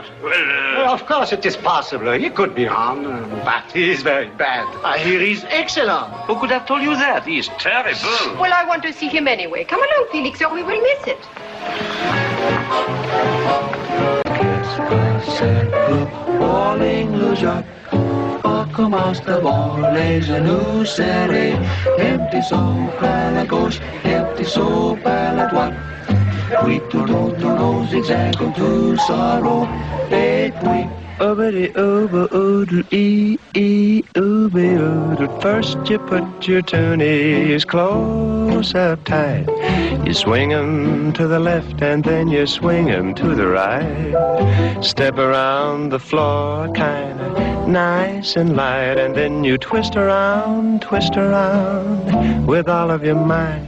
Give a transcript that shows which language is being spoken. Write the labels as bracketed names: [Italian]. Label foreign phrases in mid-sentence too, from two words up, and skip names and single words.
[English] Well, of course it is possible. He could be on, but he is very bad. I hear he's excellent. Who could have told you that? He is terrible. Well, I want to see him anyway. Come along, Felix, or we will miss it. [French] Falling le Jacques, recommence devant les genoux serrés, un petit saut par la gauche, un petit saut par la droite, puis tout autour au zigzag comme tout solo, et puis Oobity ooba oodle ee ee ooby oodle. [English] First you put your toonies close up tight. You swing 'em to the left and then you swing 'em to the right. Step around the floor kinda nice and light, and then you twist around with all of your might.